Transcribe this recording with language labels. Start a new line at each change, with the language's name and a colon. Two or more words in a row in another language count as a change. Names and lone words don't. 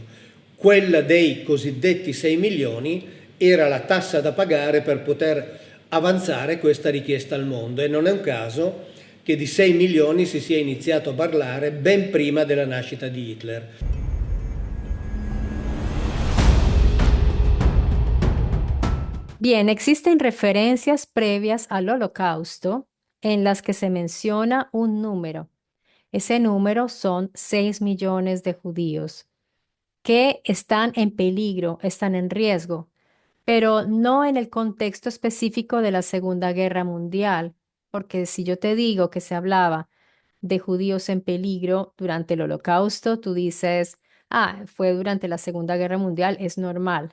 Italian: Quella dei cosiddetti 6 milioni era la tassa da pagare per poter avanzare questa richiesta al mondo, e non è un caso che di 6 milioni si sia iniziato a parlare ben prima della nascita di Hitler.
Spanish: Bien, existen referencias previas al Holocausto en las que se menciona un número. Ese número son 6 millones de judíos que están en peligro, están en riesgo, pero no en el contexto específico de la Segunda Guerra Mundial, porque si yo te digo que se hablaba de judíos en peligro durante el Holocausto, tú dices, ah, fue durante la Segunda Guerra Mundial, es normal.